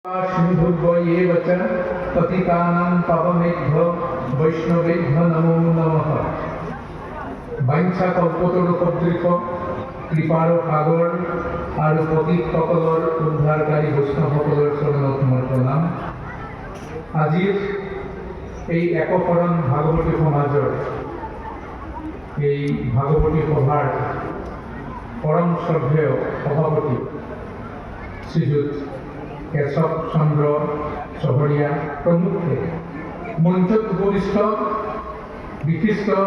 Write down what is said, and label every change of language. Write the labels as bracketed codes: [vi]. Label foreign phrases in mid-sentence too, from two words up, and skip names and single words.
[sa] सिन्धुर्वयेव च पतितानां पावनेभ्यो वैष्णवेभ्यो नमो नमः। [as] বাঞ্ছা কল্পতরুপদ্রিক কৃপার সাগর আর পতিতসকলৰ উদ্ধাৰকাৰী বৈষ্ণৱসকলৰ চৰণত মোৰ প্ৰণাম। আজিৰ এই একশৰণ ভাগৱতী সমাজৰ এই ভাগৱতী সভাৰ পৰম শ্ৰদ্ধেয় সভাপতি শ্ৰীযুত কেশৱ চন্দ্ৰ চহৰীয়া প্ৰমুখ্যে মঞ্চত উপবিষ্ট বিশিষ্ট